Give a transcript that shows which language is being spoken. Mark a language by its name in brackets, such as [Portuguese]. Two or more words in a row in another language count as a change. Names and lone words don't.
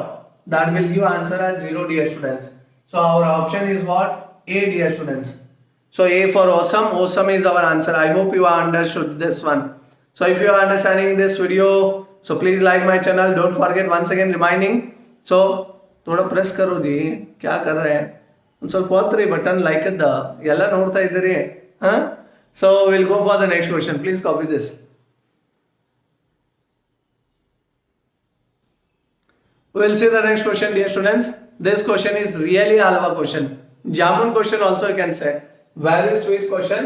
[English] That will give answer as 0, dear students. So our option is what? A, dear students. So A for awesome. Awesome is our answer. I hope you are understood this one. So if you are understanding this video, so please like my channel. Don't forget, once again reminding. So [Hindi] थोड़ा प्रेस करो जी, क्या कर रहे हैं? [Kannada] ಒಂದು ಸ್ವಲ್ಪ ಒತ್ತಿರಿ [English] button like [Kannada] ಅದ ಎಲ್ಲ ನೋಡ್ತಾ ಇದ್ದೀರಿ. [English] So we'll go for the next question. Please copy this. We'll see the next question, dear students. This question is really halwa question. Jamun question also you can say. Very sweet question.